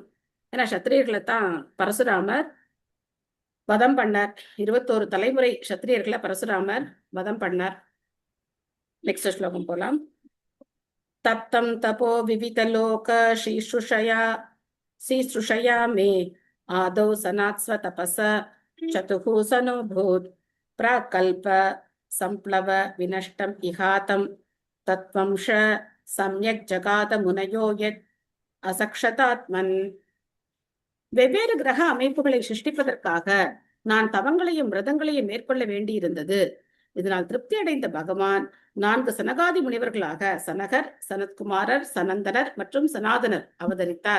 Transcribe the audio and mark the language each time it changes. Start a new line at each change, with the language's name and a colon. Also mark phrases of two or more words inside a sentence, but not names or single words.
Tamil: ஏன்னா சத்திரியர்களை தான் பரசுராமர் வதம் பண்ணார். 21 தலைமுறை சத்திரியர்களை பரசுராமர் வதம் பண்ணார். நெக்ஸ்ட் ஸ்லோகம் போலாம்.
Sanskrit: तत्तं तपो विविधलोक सिसृक्षया मे आदौ सनात्स्व तपस चतुःसनोऽभूत् प्राकल्प संप्लव विनष्टम् इहातं तत्त्वंश सम्यक् जगाद मुनयो यत् அசக்ஷதாத்மன்.
Tamil: வெவ்வேறு கிரக அமைப்புகளை சிருஷ்டிப்பதற்காக நான் தவங்களையும் விரதங்களையும் மேற்கொள்ள வேண்டியிருந்தது. இதனால் திருப்தி அடைந்த பகவான் 4 சனகாதி முனிவர்களாக சனகர், சனத்குமாரர், சனந்தனர் மற்றும் சனாதனர் அவதரித்தார்.